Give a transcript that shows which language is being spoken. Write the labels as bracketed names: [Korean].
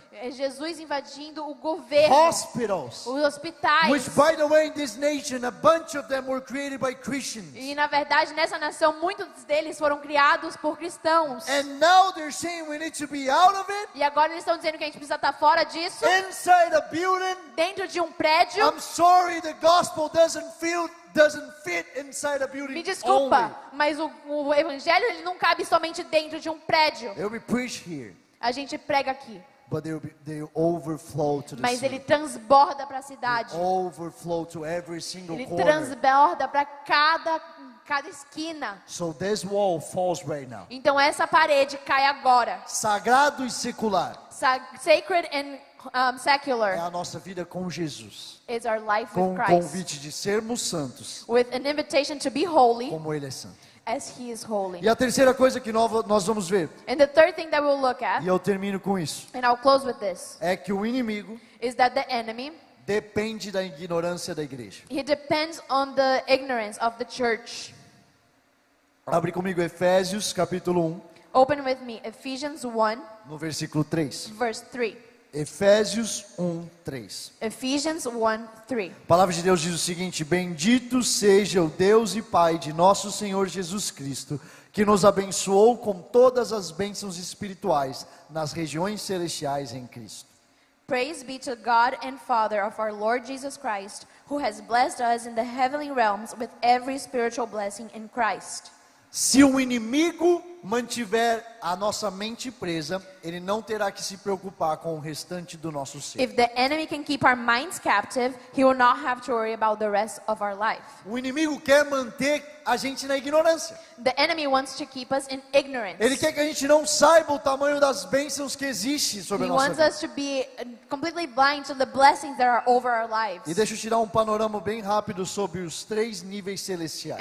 [Portuguese] É Jesus invadindo o governo, [English] hospitals. [Portuguese] os hospitais. [English] Which, by the way, in this nation, a bunch of them were created by Christians. [Portuguese] E na verdade, nessa nação, muitos deles foram criados por cristãos. [English] And now they're saying we need to be out of it, [Portuguese] E agora eles estão dizendo que a gente precisa estar fora disso, [English] inside a building. [Portuguese] dentro de um prédio. [English] I'm sorry, the gospel doesn't fit inside a building [Portuguese] Me desculpa, [English] only. [Portuguese] mas o evangelho ele não cabe somente dentro de um prédio. [English] They'll be preached here, [Portuguese] A gente prega aqui, [English] but they'll overflow to the [Portuguese] mas ele [English] city. [Portuguese] transborda para a cidade. [English] Overflow to every single [Portuguese] Ele [English] corner. [Portuguese] transborda para cada esquina. [English] So this wall falls right now. [Portuguese] Então essa parede cai agora. Sagrado e secular [English] Sacred and [Portuguese] é [English] secular [Portuguese] a nossa vida com Jesus. [English] is our life [Portuguese] Com [English] with [Portuguese] o [English] Christ. [Portuguese] convite de sermos santos, [English] With an invitation to be holy [Portuguese] como Ele é santo. [English] as he is holy. [Portuguese] E a terceira coisa que nós vamos ver, [English] And the third thing that we'll look at, [Portuguese] e eu termino com isso, [English] and I'll close with this, [Portuguese] é que o inimigo [English] is that the enemy, [Portuguese] depende da ignorância da igreja. [English] he depends on the ignorance of the church. [Portuguese] Abre comigo Efésios capítulo 1, [English] Open with me Ephesians 1, [Portuguese] no versículo 3. [English] verse 3. [Portuguese] Efésios 1, 3. [English] Ephesians 1, 3. [Portuguese] A palavra de Deus diz o seguinte: Bendito seja o Deus e Pai de nosso Senhor Jesus Cristo, que nos abençoou com todas as bênçãos espirituais nas regiões celestiais em Cristo. [English] Praise be to God and Father of our Lord Jesus Christ, who has blessed us in the heavenly realms with every spiritual blessing in Christ. [Portuguese] Se o inimigo mantiver a nossa mente presa, ele não terá que se preocupar com o restante do nosso ser. [English] If the enemy can keep our minds captive, he will not have to worry about the rest of our life. [Portuguese] O inimigo quer manter a gente na ignorância. [English] The enemy wants to keep us in ignorance. [Portuguese] Ele quer que a gente não saiba o tamanho das bênçãos que existem sobre [English] He [Portuguese] a nossa [English] wants [Portuguese] vida. [English] us to be completely blind to the blessings that are over our lives. [Portuguese] E deixa eu te dar um panorama bem rápido sobre os 3 níveis celestiais.